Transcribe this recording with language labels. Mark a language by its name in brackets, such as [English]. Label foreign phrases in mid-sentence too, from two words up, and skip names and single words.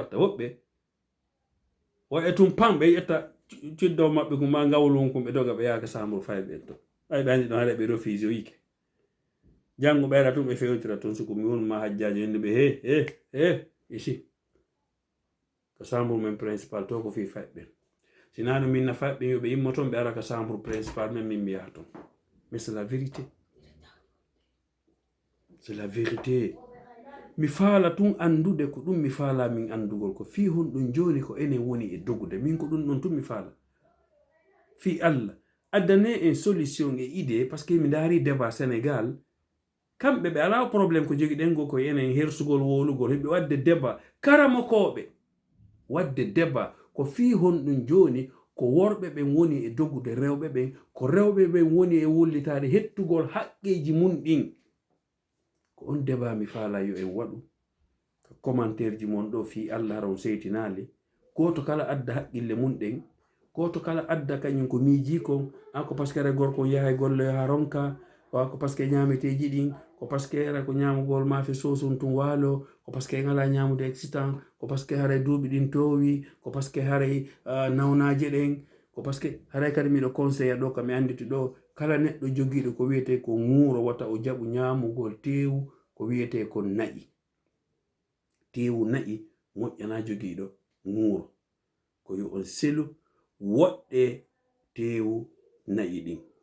[Fula] watta woɓɓe o e tum pam ɓe ƴetta ciddo maɓɓe ko ma ngawlum ko ɓe doga ɓe yaaka samro fay ɓen to ay ɓe andi ɗon haɗa ɓe refuse o yike janggo ɓeyɗa tum ɓe fewtira toon siko mi wonma hajjaji wende ɓe ici ko chambre men principal to ko fi faɓɓen sinano min nafaɓɓe yoɓe immo toon ɓe ara ka [French] chambre principal [Fula] men min mi yaha toon [French] mais c'est la vérité c'est la vérité [Fula] mi faala tun andude ko ɗum mi faala min andugol ko fi honɗum joni ko enen woni e dogude min ko ɗum ɗon tun mi faala fi Allah addane en solution e idée [French] par ce que [Fula] mi daari débat Sénégal kamɓe ɓe ala probléme ko jogi ɗen go ko enen hersugol wolugol heɓe wadde débat karamokoɓe wadde débat ko fi honɗum joni ko worɓe ɓen woni e dogude rewɓe ɓen ko rewɓe ɓen woni e wollitade hettugol haqqeji mum ɗin ko on débat mi faala yo en waɗu ko commentaire ji mon ɗo fi Allah hara on seytinali goto kala adda haqqille mum ɗen goto kala adda kañum ko miiji kon an ko [French] par ce [Fula] que re gorko yahay golle ha ronka ko [French] par ce que [Fula] ñameteji ɗin ko [French] par ce que [Fula] era ko ñamugol maafe sosum tum waalo ko [French] par ce que [Fula] ngala ñamude excitant ko [French] par ce que [Fula] haray duuɓi ɗin towi ko [French] par ce que [Fula] haray nawnaje ɗen ko [French] par ce que [Fula] haray kadi miɗo conseilla ɗo kam mi anditi ɗo kala neɗɗo jogiiɗo ko wiyete ko ŋuuro wata o jaɓu ñamugol tewu ko wiyete ko na'i tewu na'i moƴƴana jogiiɗo ŋuuro ko yo on selu woɗɗe tewu na'i ɗin